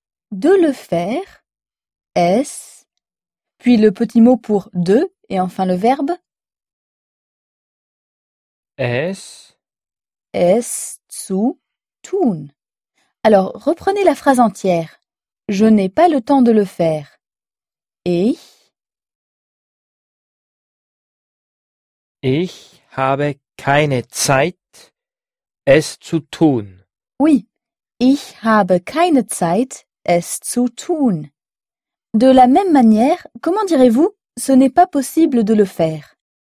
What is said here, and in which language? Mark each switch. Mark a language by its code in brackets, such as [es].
[fr] De le faire, es, puis le petit mot pour de et enfin le verbe. [de] Es zu tun. [fr] Alors, reprenez la phrase entière. Je n'ai pas le temps de le faire. [de] Ich habe keine Zeit, es zu tun. Oui, ich habe keine Zeit, es zu tun. [fr] De la même manière, comment direz-vous, ce n'est pas possible de le faire?